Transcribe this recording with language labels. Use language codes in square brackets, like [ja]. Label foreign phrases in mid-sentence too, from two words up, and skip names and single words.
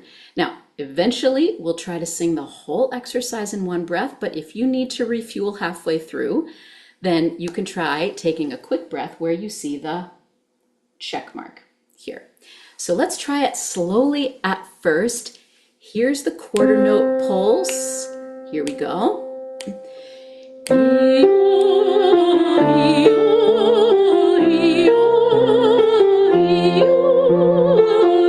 [en] Now, eventually, we'll try to sing the whole exercise in one breath, but if you need to refuel halfway through, then you can try taking a quick breath where you see the check mark here. So let's try it slowly at first. Here's the quarter note pulse. Here we go. E-o, e-o, e-o, e-o.